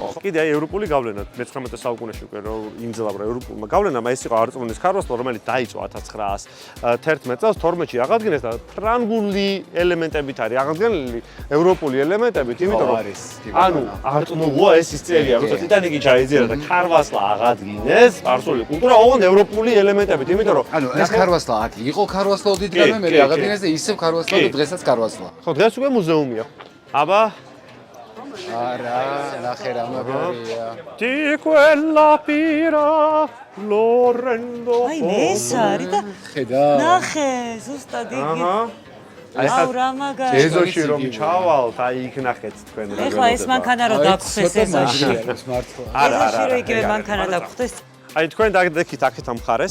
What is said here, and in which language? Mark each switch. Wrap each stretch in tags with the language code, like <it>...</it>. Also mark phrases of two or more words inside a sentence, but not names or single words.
<ka>კიდე აი ევროპული გავლენა მე-19 საუკუნეში უკვე იმძლავრა ევროპულმა გავლენამ, ეს იყო არწმუნის ქარვასლა, რომელიც დაიწყო 1911 წელს 12-ში აღადგინეს და ფრანგული ელემენტებით არის აღდგენილი ევროპული ელემენტებით, იმიტომ რომ ანუ არწმუნოა ეს ის წერია, როცა ტიტანიკი ჩაიძიera და ქარვასლა აღადგინეს, სპარსული კულტურა ოღონდ ევროპული ელემენტებით, იმიტომ რომ ანუ ეს ქარვასლა აქ იყო ქარვასლა ოდითგანვე მე აღადგინეს და ისევ ქარვასლა და დღესაც ქარვასლა. ხო, დღეს უკვე მუზეუმია. აბა არა, ნახე რა მაგარია.</ka> <it>Di quella pira Lorendo.</it> <ka>აი მე ეს არის და ხედა. ნახე, ზუსტად იგი. აუ რა მაგარი. ეზოში რომ ჩავალთ, აი იქ ნახეთ თქვენ რა. ეხლა ეს მანქანა რო დაგხვდეს ეზოში. არა, ეზოში რო იგივე მანქანა დაგხვდეს. აი თქვენ დაგდექით აქეთ ამ მხარეს.</ka>